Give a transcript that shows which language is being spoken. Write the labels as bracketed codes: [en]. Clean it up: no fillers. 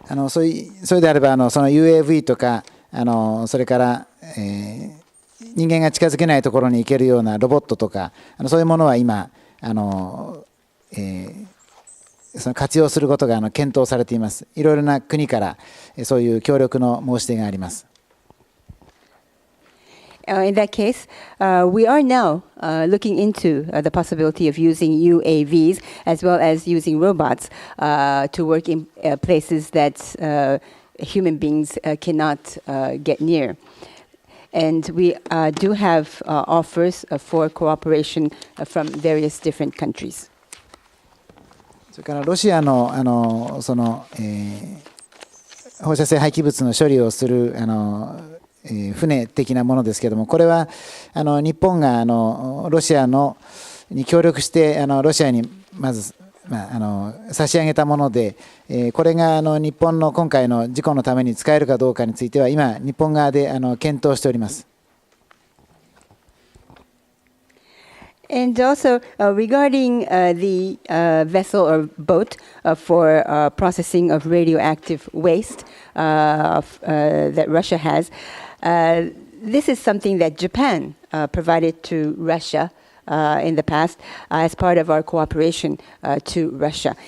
[ja] それであればその UAV とかそれから、人間が近づけないところに行けるようなロボットとかそういうものは今その活用することが検討されています。いろいろな国からそういう協力の申し出があります。 [en] In that case, we are now looking into the possibility of using UAVs as well as using robots to work in places that human beings cannot get near. And we do have offers for cooperation from various different countries. [ja] それからロシアのその放射性廃棄物の処理をする船的なものですけれども、これは日本がロシアに協力してロシアにまず、差し上げたもので、これが日本の今回の事故のために使えるかどうかについては今日本側で検討しております。 [en] And also regarding the vessel or boat for processing of radioactive waste that Russia has, this is something that Japan provided to Russia in the past as part of our cooperation to Russia.